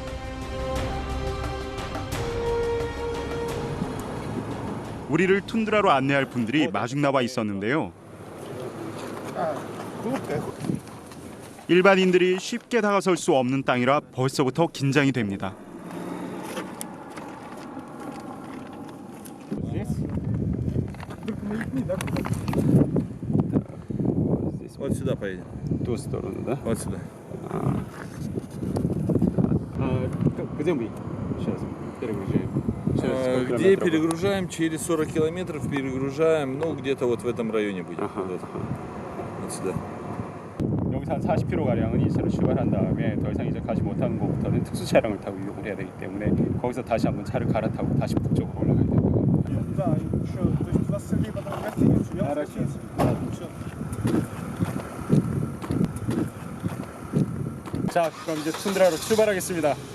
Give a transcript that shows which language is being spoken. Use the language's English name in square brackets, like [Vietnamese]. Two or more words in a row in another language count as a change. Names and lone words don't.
[Korean] 우리를 툰드라로 안내할 분들이 마중 나와 있었는데요. 일반인들이 쉽게 다가설 수 없는 땅이라 벌써부터 긴장이 됩니다. [Russian] Вот сюда поедем. В ту сторону, да? Вот сюда. Где мы сейчас перегружаем? Где перегружаем? Через 40 километров перегружаем, ну где-то вот в этом районе будем. Вот сюда. [Korean] 여기서 한 40km 가량은 이 차로 출발한 다음에 더 이상 이제 가지 못하는 곳부터는 특수 차량을 타고 이동을 해야 되기 때문에 거기서 다시 한번 차를 갈아타고 다시 북쪽으로 올라가야 됩니다. 자, 그럼 이제 툰드라로 출발하겠습니다.